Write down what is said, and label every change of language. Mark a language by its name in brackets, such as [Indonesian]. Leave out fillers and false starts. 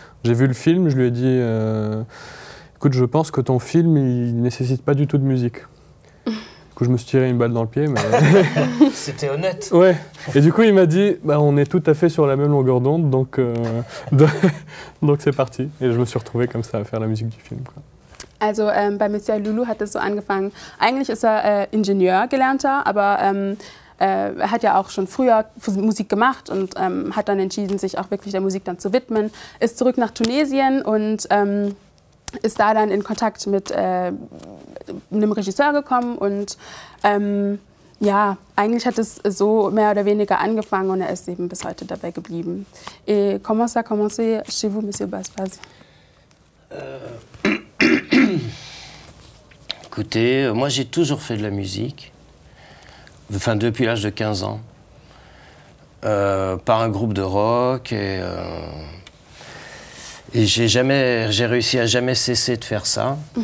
[French] J'ai vu le film, je lui ai dit, écoute, je pense que ton film, il ne nécessite pas du tout de musique. Du coup, je me suis tiré une balle dans le pied. Mais... C'était honnête. Ouais. Et du coup, il m'a dit, on est tout à fait sur la même longueur d'onde, donc c'est parti. Et je me suis retrouvé comme ça à faire la musique du film, quoi. [German] Also bei Monsieur Lulu hat es so angefangen. Eigentlich ist er Ingenieur gelernter, aber er hat ja auch schon früher Musik gemacht und hat dann entschieden, sich auch wirklich der Musik dann zu widmen. Ist zurück nach Tunesien und ist da dann in Kontakt mit einem Regisseur gekommen und ja, eigentlich hat es so mehr oder weniger angefangen und er ist eben bis heute dabei geblieben. [French] Et comment ça a commencé chez vous, Monsieur Basbaz? Écoutez, moi j'ai toujours fait de la musique, enfin depuis l'âge de 15 ans, par un groupe de rock et j'ai réussi à jamais cesser de faire ça.